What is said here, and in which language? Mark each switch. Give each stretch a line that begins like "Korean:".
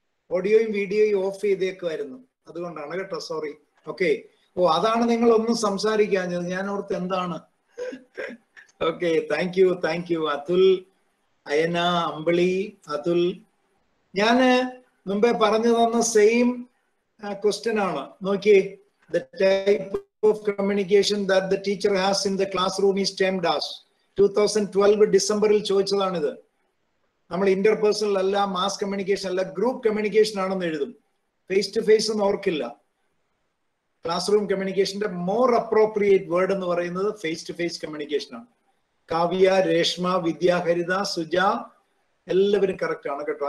Malayalam: ഓഡിയോയും വീഡിയോയും ഓഫ് ചെയ്തേക്കുമായിരുന്നു, അതുകൊണ്ടാണ് കേട്ടോ, സോറി. ഓക്കെ. ഓ അതാണ് നിങ്ങൾ ഒന്നും സംസാരിക്കാഞ്ഞത്, ഞാൻ ഓർത്ത് എന്താണ്. Okay, thank you Atul, Ayana, അമ്പിളി, അതുൽ. ഞാന് മുമ്പേ പറഞ്ഞു തന്ന സെയിം ക്വസ്റ്റ്യൻ ആണ്.
English: നോക്കിയേ, the type of communication that the teacher has in the classroom is termed as.
Malayalam: 2012 ഡിസംബറിൽ ചോദിച്ചതാണിത്. നമ്മൾ ഇന്റർപേഴ്സണൽ അല്ല, മാസ് കമ്മ്യൂണിക്കേഷൻ അല്ല, ഗ്രൂപ്പ് കമ്മ്യൂണിക്കേഷൻ ആണെന്ന് എഴുതും. ഫേസ് ടു ഫേസ് എന്ന് ഓർക്കില്ല. Class room കമ്മ്യൂണിക്കേഷന്റെ more appropriate word എന്ന് പറയുന്നത് ഫേസ് ടു ഫേസ് കമ്മ്യൂണിക്കേഷൻ ആണ്. കാവ്യ, രേഷ്മ, വിദ്യാഹരിത, സുജ എല്ലാവരും കറക്റ്റ് ആണ് കേട്ടോ.